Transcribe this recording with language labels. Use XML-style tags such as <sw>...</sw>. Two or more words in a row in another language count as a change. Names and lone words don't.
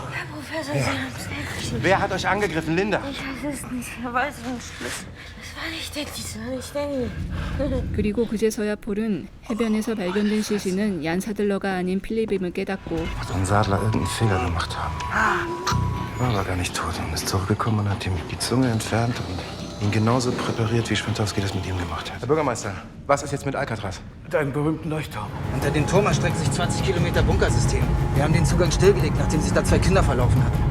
<de>Wer hat euch angegriffen, Linda? Ich weiß es nicht. Er weiß es nicht. Das war nicht Danny. Das war nicht Danny.</de> <ko>그리고 그제서야 폴은 해변에서 발견된 시신은 얀 사들러가 아닌 필립임을 깨닫고</ko> <de>Muss ein Sadler irgendeinen Fehler gemacht haben. War aber gar nicht tot und ist zurückgekommen und hat ihm die Zunge entfernt und ihn genauso präpariert, wie Schwintowski das mit ihm gemacht hat. Herr Bürgermeister, was ist jetzt mit Alcatraz? Deinen berühmten Leuchtturm. Unter dem Turm erstreckt sich 20 Kilometer Bunkersystem. Wir haben den Zugang stillgelegt, nachdem sich da 2 Kinder verlaufen hatten.</de>